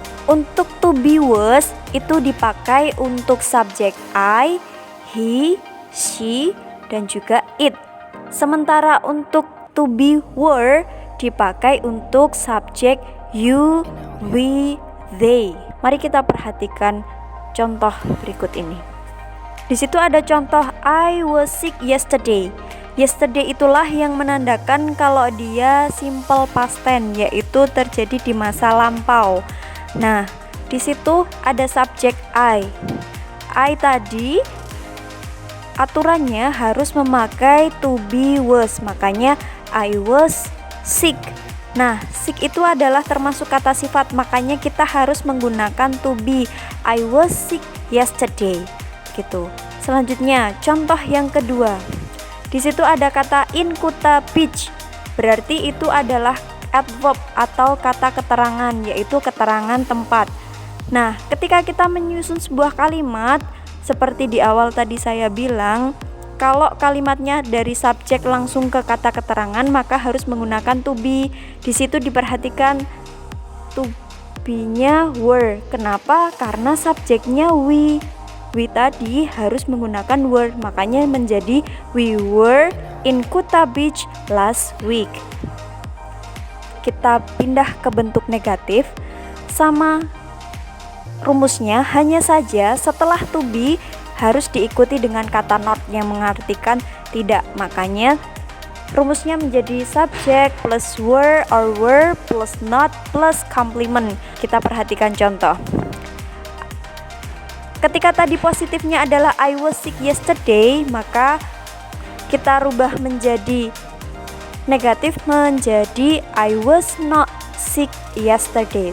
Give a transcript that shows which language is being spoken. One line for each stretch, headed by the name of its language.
Indonesian: Untuk to be was itu dipakai untuk subjek I, he, she, dan juga it. Sementara untuk to be were dipakai untuk subjek you, we, they. Mari kita perhatikan contoh berikut ini. Di situ ada contoh
English: I was sick yesterday.
Indonesian: Yesterday itulah yang menandakan kalau dia simple past tense, yaitu terjadi di masa lampau. Nah, di situ ada subjek I. I tadi aturannya harus memakai to be was, makanya
English: I was sick.
Indonesian: Nah, sick itu adalah termasuk kata sifat, makanya kita harus menggunakan to be.
English: I was sick yesterday.
Indonesian: Gitu. Selanjutnya, contoh yang kedua. Di situ ada kata in Kuta Beach. Berarti itu adalah adverb atau kata keterangan, yaitu keterangan tempat. Nah, ketika kita menyusun sebuah kalimat, seperti di awal tadi saya bilang, kalau kalimatnya dari subjek langsung ke kata keterangan, maka harus menggunakan to be. Di situ diperhatikan to be-nya were. Kenapa? Karena subjeknya we. We tadi harus menggunakan were, makanya menjadi
English: we were in Kuta Beach last week.
Indonesian: Kita pindah ke bentuk negatif. Sama rumusnya, hanya saja setelah to be harus diikuti dengan kata not yang mengartikan tidak. Makanya rumusnya menjadi
English: subject plus were or were plus not plus complement.
Indonesian: Kita perhatikan contoh. Ketika tadi positifnya adalah
English: I was sick yesterday,
Indonesian: maka kita rubah menjadi negatif menjadi
English: I was not sick yesterday.